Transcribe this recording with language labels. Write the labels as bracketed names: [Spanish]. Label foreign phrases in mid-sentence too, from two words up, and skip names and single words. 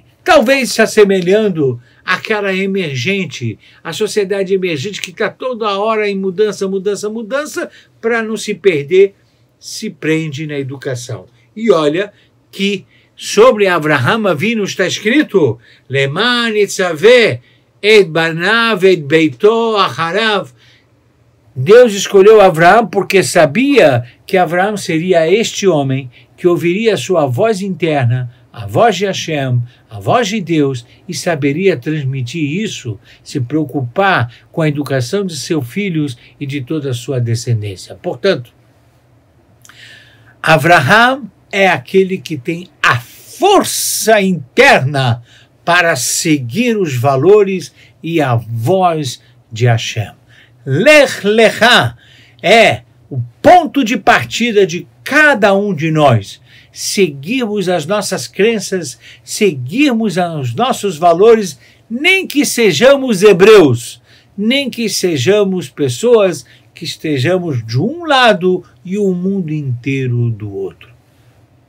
[Portuguese] Talvez se assemelhando àquela emergente, a sociedade emergente que está toda hora em mudança, para não se perder, se prende na educação. E olha que sobre Avraham Avinu está escrito: [Hebrew] למען יצוה את בניו את ביתו אחריו. [Portuguese] Deus escolheu Avraham porque sabia que Avraham seria este homem que ouviria a sua voz interna, a voz de Hashem, a voz de Deus, e saberia transmitir isso, se preocupar com a educação de seus filhos e de toda a sua descendência. Portanto, Avraham é aquele que tem a força interna para seguir os valores e a voz de Hashem. Lech lecha é o ponto de partida de cada um de nós. Seguirmos as nossas crenças, seguirmos os nossos valores, nem que sejamos hebreus, nem que sejamos pessoas que estejamos de um lado e o mundo inteiro do outro.